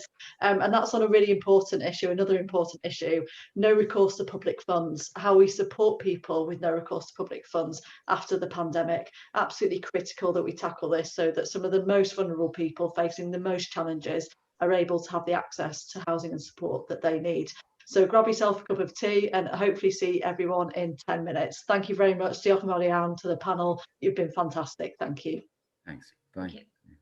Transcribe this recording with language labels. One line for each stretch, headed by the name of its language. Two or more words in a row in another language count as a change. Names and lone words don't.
English: And that's on a really important issue, another important issue, no recourse to public funds, how we support people with no recourse to public funds after the pandemic. Absolutely critical that we tackle this so that some of the most vulnerable people facing the most challenges are able to have the access to housing and support that they need. So grab yourself a cup of tea and hopefully see everyone in 10 minutes. Thank you very much.
Welsh: Diolch yn fawr iawn
English: to the panel. You've been fantastic. Thank you. Thanks. Bye. Thank you.